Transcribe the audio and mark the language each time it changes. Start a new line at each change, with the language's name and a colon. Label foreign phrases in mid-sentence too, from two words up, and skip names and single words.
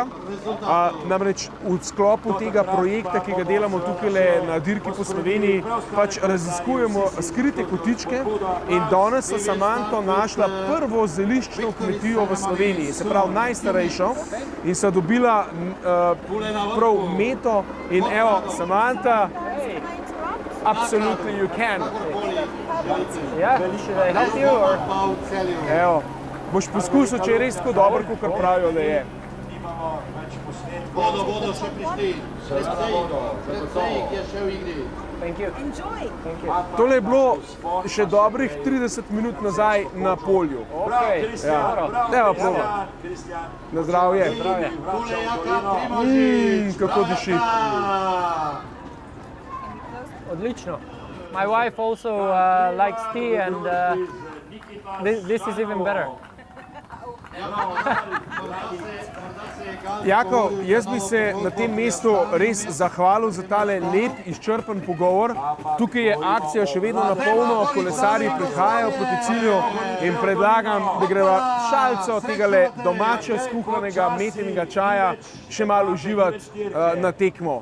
Slovenian: Namreč v sklopu tega projekta, ki ga delamo tukaj na dirki po Sloveniji, pač raziskujemo skrite kotičke in danes so Samanto našla prvo zeliščno kmetijo v Sloveniji, se pravi najstarejšo, in so dobila prav meto in evo, Samanta,
English: absolutely you can. Yeah, should I help you or?
Slovenian: Evo, boš poskusil, če je res tako dobro, kot pravijo, da je. Vodo še prišli. Je še v igri.
English: Thank you. Enjoy. Thank you.
Slovenian: Tole je bilo še dobrih 30 minut nazaj na polju.
English: Okay.
Slovenian: Evo, prvo. Na zdravje. Kako diši. Odlično.
English: My wife also likes tea and this is even better.
Slovenian: Jakov, jaz bi se na tem mestu res zahvalil za tale lep, izčrpen pogovor. Tukaj je akcija še vedno na polno, kolesarji prihajajo proti cilju in predlagam, da greva šalico tegale domače skuhanega metenega čaja še malo uživati na tekmo.